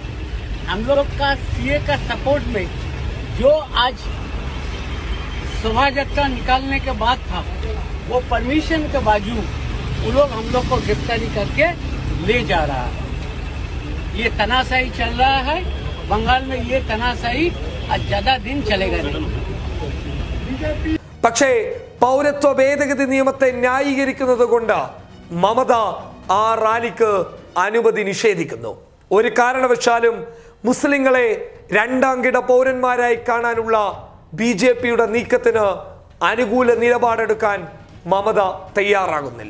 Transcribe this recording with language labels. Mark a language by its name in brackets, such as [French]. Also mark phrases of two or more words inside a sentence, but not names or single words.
[Hindi] हम लोग का सीए का सपोर्ट में जो आज शोभा यात्रा निकालने के बाद था, वो परमिशन के बावजूद वो लोग हम लोग को गिरफ्तारी करके ले जा रहा है। ये तनाशाही चल रहा है बंगाल में। ये तनाशाही आज ज्यादा दिन चलेगा नहीं। [Malayalam] പക്ഷേ പൗരത്വ ഭേദഗതി നിയമത്തെ ന്യായീകരിക്കുന്നത് കൊണ്ട് മമത ആ റാലിക്ക് അനുമതി നിഷേധിക്കുന്നു. ഒരു കാരണവശാലും മുസ്ലിങ്ങളെ രണ്ടാം കിട പൗരന്മാരായി കാണാനുള്ള ബി.ജെ.പിയുടെ നീക്കത്തിന് അനുകൂല നിലപാടെടുക്കാൻ മമത തയ്യാറാകുന്നില്ല.